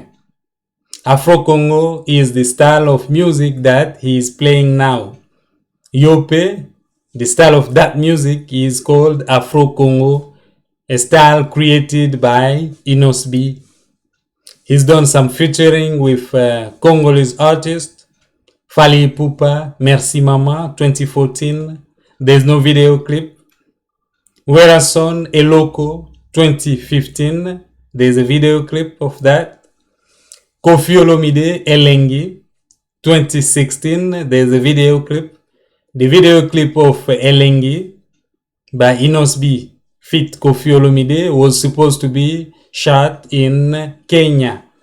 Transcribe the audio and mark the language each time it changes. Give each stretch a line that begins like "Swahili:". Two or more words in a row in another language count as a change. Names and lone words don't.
English: Afro Congo is the style of music that he is playing now. Yope, the style of that music is called Afro Congo, a style created by Inos B. He's done some featuring with Congolese artists, Fally Ipupa, Merci Mama, 2014. There's no video clip. Werason, Eloko, 2015. There's a video clip of that. Koffi Olomide, Elengi, 2016. There's a video clip. The video clip of Elengi by Inos B feat Koffi Olomide was supposed to be shot in Kenya.